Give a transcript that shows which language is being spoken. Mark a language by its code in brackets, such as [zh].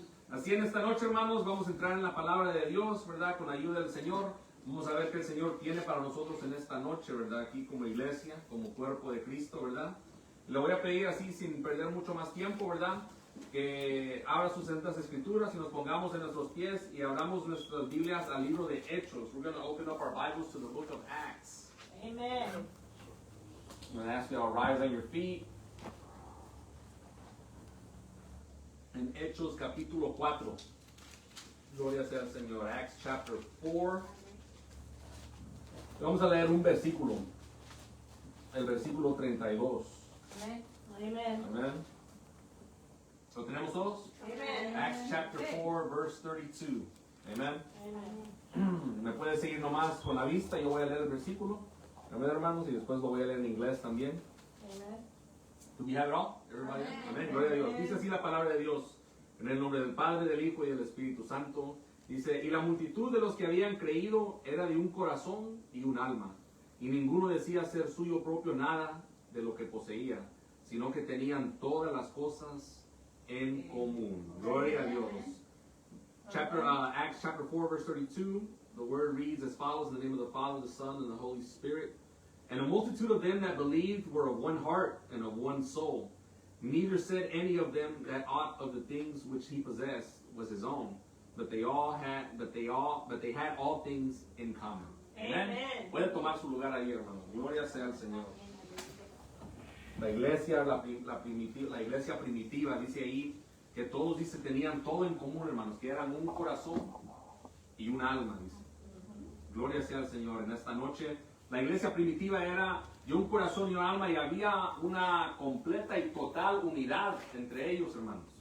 [es] Así en esta noche, hermanos, vamos a entrar en la palabra de Dios, ¿verdad? Con la ayuda del Señor. Vamos a ver qué el Señor tiene para nosotros en esta noche, ¿verdad? Aquí como iglesia, como cuerpo de Cristo, ¿verdad? Le voy a pedir así, sin perder mucho más tiempo, ¿verdad? Que abra sus santas escrituras y nos pongamos en nuestros pies y abramos nuestras Biblias al libro de Hechos. [en] We're going to open up our Bibles to the book of Acts. Amen. I'm going to ask you to rise on your feet. [es] En Hechos capítulo 4. Gloria sea al Señor. [en] Acts chapter 4. [es] Vamos a leer un versículo, el versículo 32. Amén. Amén. ¿Lo tenemos todos? [en] Amen. Acts chapter 4, verse 32. Amén. [es] Me puede seguir nomás con la vista, yo voy a leer el versículo. Amén, hermanos, y después lo voy a leer en inglés también. [en] Do we have it all? Everybody? Amén. [es] Gloria a Dios. Dice así la palabra de Dios. En el nombre del Padre, del Hijo y del Espíritu Santo. Dice, y la multitud de los que habían creído era de un corazón y un alma. Y ninguno decía ser suyo propio nada de lo que poseía, sino que tenían todas las cosas en común. Gloria a Dios. [en] Acts chapter 4, verse 32. The word reads as follows, in the name of the Father, the Son, and the Holy Spirit. And a multitude of them that believed were of one heart and of one soul. Neither said any of them that aught of the things which he possessed was his own, but they had all things in common. Amen. [es] Puede tomar su lugar ahí, hermano. Gloria sea al Señor. La iglesia, la iglesia primitiva dice ahí que todos dice tenían todo en común, hermanos, que eran un corazón y un alma, dice. Gloria sea al Señor. En esta noche la iglesia primitiva era de un corazón y un alma y había una completa y total unidad entre ellos, hermanos.